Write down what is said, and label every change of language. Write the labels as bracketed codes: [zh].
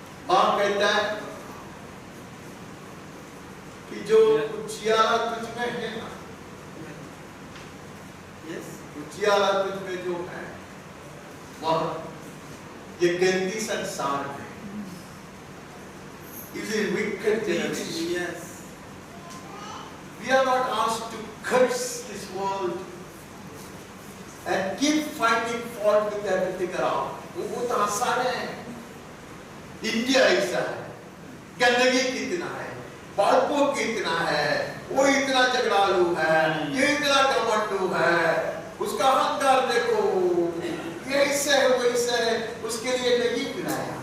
[hi] आप कहता है कि जो उजियाला तुझ में है ना, उजियाला तुझ में जो है वह ये गंदी संसार में is a wicked generation। [en] Yes। We are not asked to curse this world and keep finding fault with everything around। [hi] वो बहुत आसान है। इंडिया ऐसा है, गंदगी कितना है, बातों कितना है, वो इतना झगड़ालू है, ये इतना घमंडू है, उसका अहंकार देखो, ये ऐसा है वैसा है, उसके लिए नहीं बनाया।